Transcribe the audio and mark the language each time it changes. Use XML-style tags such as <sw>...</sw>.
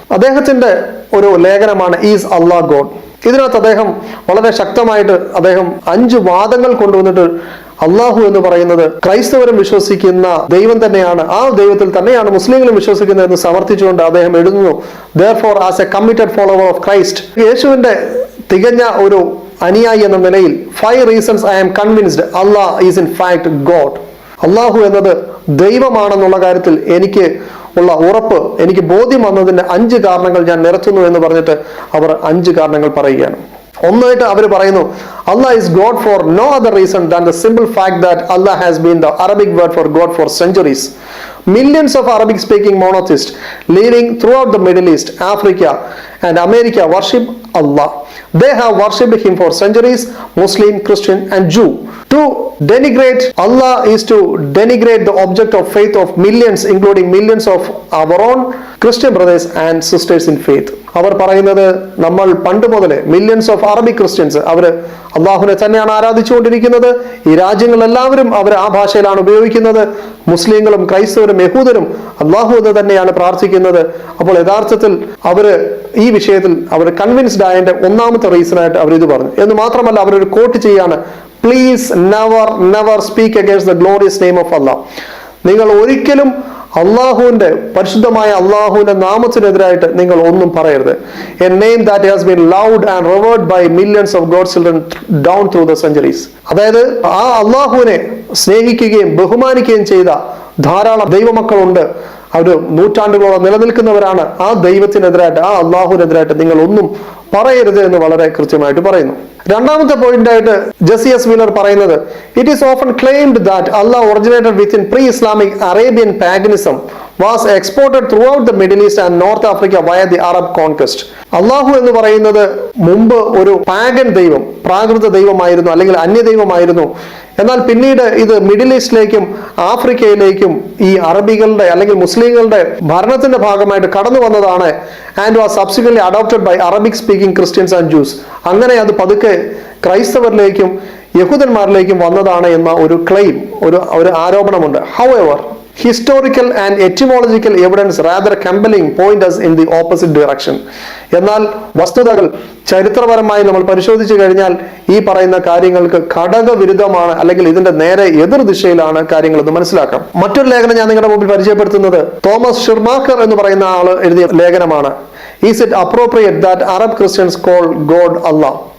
<ml>അദ്ദേഹത്തിന്റെ ഒരു ലേഖനമാണ് is Allah God. ഇതിനകത്ത് അദ്ദേഹം വളരെ ശക്തമായിട്ട് അദ്ദേഹം 5 വാദങ്ങൾ കൊണ്ടുവന്നിട്ട് അള്ളാഹു എന്ന് പറയുന്നത് ക്രൈസ്തവരും വിശ്വസിക്കുന്ന ദൈവം തന്നെയാണ്, ആ ദൈവത്തിൽ തന്നെയാണ് മുസ്ലിങ്ങളും വിശ്വസിക്കുന്നത് എന്ന് സമർത്ഥിച്ചുകൊണ്ട് അദ്ദേഹം എഴുതുന്നു,</ml> <en>therefore as a committed follower of Christ,</en> <ml>യേശുവിന്റെ തികഞ്ഞ ഒരു അനുയായി എന്ന നിലയിൽ</ml> <en>5 reasons I am convinced Allah is in fact God.</en> <ml>അള്ളാഹു എന്നത് ദൈവമാണെന്നുള്ള കാര്യത്തിൽ എനിക്ക് ഉള്ള ഉറപ്പ്, എനിക്ക് ബോധ്യം വന്നതിന്റെ 5 കാരണങ്ങൾ ഞാൻ നിരത്തുന്നു എന്ന് പറഞ്ഞിട്ട് അവർ 5 കാരണങ്ങൾ പറയുകയാണ്. ഒന്നായിട്ട് അവർ പറയുന്നു,</ml> <en>Allah is God for no other reason than the simple fact that Allah has been the Arabic word for God for centuries. Millions of Arabic-speaking monotheists living throughout the Middle East, Africa, and America worship Allah. They have worshipped Him for centuries, Muslim, Christian, and Jew. To denigrate Allah is to denigrate the object of faith of millions, including millions of our own Christian brothers and sisters in faith.</en> <ml>അവർ പറയുന്നത് നമ്മൾ പണ്ട് മുതലേ</ml> <en>millions of Arabic Christians</en> <ml>അവർ അള്ളാഹുവിനെ തന്നെയാണ് ആരാധിച്ചുകൊണ്ടിരിക്കുന്നത്. ഈ രാജ്യങ്ങളെല്ലാവരും അവർ ആ ഭാഷയിലാണ് ഉപയോഗിക്കുന്നത്. മുസ്ലിങ്ങളും ക്രൈസ്തവരും യഹൂദരും അള്ളാഹു എന്ന് തന്നെയാണ് പ്രാർത്ഥിക്കുന്നത്. അപ്പോൾ യഥാർത്ഥത്തിൽ അവര് ഈ വിഷയത്തിൽ അവർ കൺവിൻസ്ഡ് ആയതിന്റെ ഒന്നാമത്തെ റീസണായിട്ട് അവർ ഇത് പറഞ്ഞു. എന്ന് മാത്രമല്ല അവരൊരു കോട്ട് ചെയ്യാണ്,</ml> <en>Please never speak against the glorious name of Allah.</en> <ml>നിങ്ങൾ ഒരിക്കലും അള്ളാഹുവിന്റെ പരിശുദ്ധമായ അള്ളാഹുവിന്റെ നാമത്തിനെതിരായിട്ട് നിങ്ങൾ ഒന്നും പറയരുത്.</ml> <en>A name that has been loved and revered by millions of God children down through the centuries.</en> <ml>അതായത് ആ അള്ളാഹുവിനെ സ്നേഹിക്കുകയും ബഹുമാനിക്കുകയും ചെയ്ത ധാരാളം ദൈവമക്കളുണ്ട്. അവർ നൂറ്റാണ്ടുകളോളം നിലനിൽക്കുന്നവരാണ്. ആ ദൈവത്തിനെതിരായിട്ട് ആ അള്ളാഹുവിനെതിരായിട്ട് നിങ്ങൾ ഒന്നും പറയരുത് എന്ന് വളരെ കൃത്യമായിട്ട് പറയുന്നു. രണ്ടാമത്തെ പോയിന്റ് ആയിട്ട് ജെസി എസ് വീലർ പറയുന്നത്,</ml> <en>It is often claimed that Allah originated within pre-Islamic Arabian paganism was exported throughout the Middle East and North Africa via the Arab conquest.</en> <ml>അള്ളാഹു എന്ന് പറയുന്നത് മുമ്പ് ഒരു പാഗൻ ദൈവം, പ്രാകൃത ദൈവമായിരുന്നു അല്ലെങ്കിൽ അന്യദൈവമായിരുന്നു. എന്നാൽ പിന്നീട് ഇത് മിഡിൽ ഈസ്റ്റിലേക്കും ആഫ്രിക്കയിലേക്കും ഈ അറബികളുടെ അല്ലെങ്കിൽ മുസ്ലിങ്ങളുടെ ഭരണത്തിന്റെ ഭാഗമായിട്ട് കടന്നു വന്നതാണ്.</ml> <en>And was subsequently adopted by Arabic speaking Christians and Jews.</en> <ml>അങ്ങനെ അത് പതുക്കെ ക്രൈസ്തവരിലേക്കും യഹൂദന്മാരിലേക്കും വന്നതാണ് എന്ന ഒരു ക്ലെയിം, ഒരു ആരോപണമുണ്ട്.</ml> <en>However historical and etymological evidence rather compelling point us in the opposite direction.</en> <ml>എന്നാൽ വസ്തുതകൾ ചരിത്രപരമായി നമ്മൾ പരിശോധിച്ചു കഴിഞ്ഞാൽ ഈ പറയുന്ന കാര്യങ്ങൾക്ക് ഘടകവിരുദ്ധമാണ്, അല്ലെങ്കിൽ ഇതിന്റെ നേരെ എതിർ ദിശയിലാണ് കാര്യങ്ങൾ എന്ന് മനസ്സിലാക്കാം. മറ്റൊരു ലേഖനം ഞാൻ നിങ്ങളുടെ മുമ്പിൽ പരിചയപ്പെടുത്തുന്നത് തോമസ് ഷിർമാക്കർ എന്ന് പറയുന്ന ആള് എഴുതിയ ലേഖനമാണ്.</ml> <en>Is it appropriate that Arab Christians call God Allah?</en>